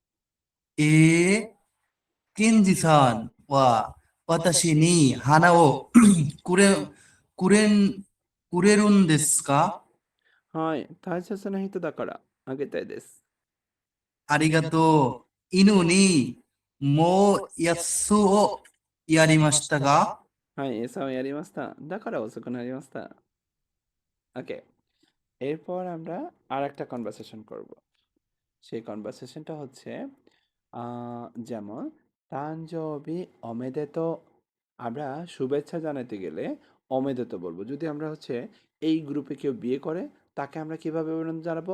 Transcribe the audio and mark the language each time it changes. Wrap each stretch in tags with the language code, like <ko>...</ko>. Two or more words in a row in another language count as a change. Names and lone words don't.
<ja>検事さんは私に花をくれ、くれん、くれるんですか？はい、大切な人だからあげたいです。ありがとう。犬にもうやつをやりましたが、はい、餌をやりました。だから遅くなりました。</ja> <bn>ওকে, এরপর আমরা আরেকটা কনভারসেশন করব। সেই কনভারসেশনটা হচ্ছে যেমন</bn> <ja>誕生日おめでとう,</ja> <bn>আমরা শুভেচ্ছা জানাতে গেলে অমেদেত বলবো। যদি আমরা হচ্ছে এই গ্রুপে কেউ বিয়ে করে তাকে আমরা কিভাবে অভিনন্দন জানাবো?</bn>